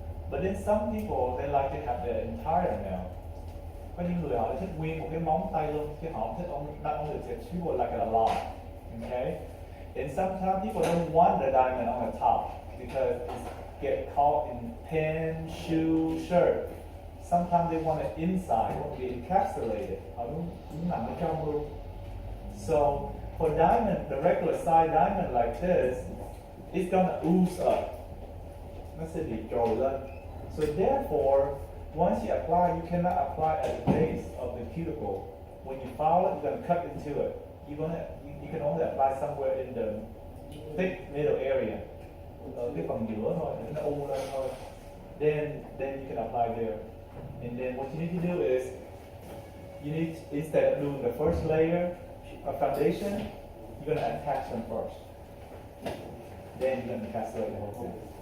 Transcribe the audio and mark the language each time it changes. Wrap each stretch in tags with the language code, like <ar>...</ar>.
<en>But then some people, they like to have the entire nail.</en> <vi>Có những người họ thích nguyên một cái móng tay luôn, chứ họ không thích</vi> <en>not only the tips, people like it a lot. Okay? And sometimes people don't want the diamond on the top because it get caught in pen, shoe, shirt. Sometimes they want it inside, want to be encapsulated.</en> <vi>Họ muốn nằm ở trong luôn.</vi> <en>So for diamond, the regular size diamond like this, it's gonna ooze up.</en> <vi>Nó sẽ bị trồi lên.</vi> <en>So therefore, once you apply, you cannot apply at the base of the cuticle. When you file it, you're gonna cut into it. You can only apply somewhere in the thick middle area.</en> <vi>Ở cái phần giữa thôi, để nó u lên thôi.</vi> <en>Then you can apply there. And then what you need to do is, instead of doing the first layer of foundation, you're gonna attach them first. Then you're gonna encapsulate the whole thing.</en>